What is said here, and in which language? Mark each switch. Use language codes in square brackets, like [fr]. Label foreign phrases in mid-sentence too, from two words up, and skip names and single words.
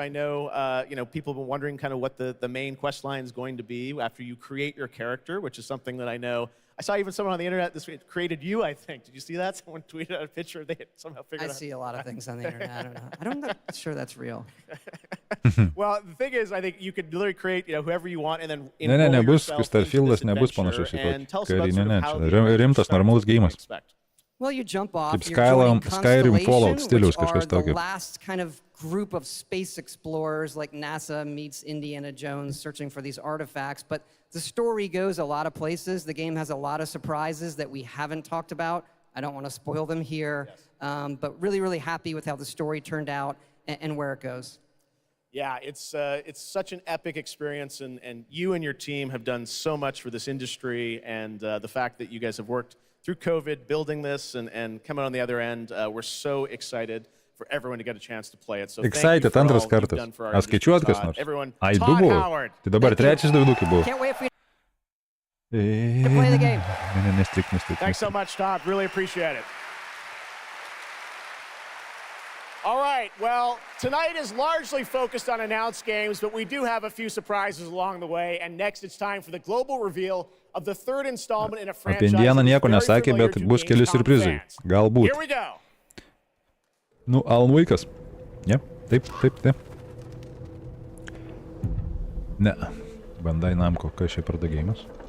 [en] I know, people have been wondering kind of what the main quest line is going to be after you create your character, which is something that I know. I saw even someone on the internet this week created you, I think. Did you see that? Someone tweeted out a picture. They had somehow figured out. I see a lot of things on the internet. I don't know. I'm not sure that's real. Well, the thing is, I think you could literally create, whoever you want, and then [lt] nebus Starfieldas nebus panašus į tokį karinį, rimtas, normalus geimas. [en] Well, you jump off. [lt] Kaip Skyrim Fallout stiliaus kažkas tokio. [en] The last kind of group of space explorers, like NASA meets Indiana Jones searching for these artifacts. But the story goes a lot of places. The game has a lot of surprises that we haven't talked about. I don't want to spoil them here. Yes. But really, really happy with how the story turned out and where it goes. Yeah, it's such an epic experience, and you and your team have done so much for this industry, and the fact that you guys have worked through COVID, building this and coming on the other end, we're so excited for everyone to get a chance to play it. So [lt] excited antras kartas. Atskaičiuot kas nors. Ai, du buvo. Tai dabar trečias dauginukai buvo. [en] Can't wait for you to play the game. [lt] Nestrik. [en] Thanks so much, Todd. Really appreciate it. All right, well, tonight is largely focused on announced games, but we do have a few surprises along the way. And next, it's time for the global reveal of the third installment in a franchise. [lt] Apie Indianą nieko nesakė, bet bus keli surprizai. Galbūt. [en] Here we go. [lt] Nu, Alan Wake'as. Ne, taip. Ne. Bandai Namco, kas čia pardagėjimas.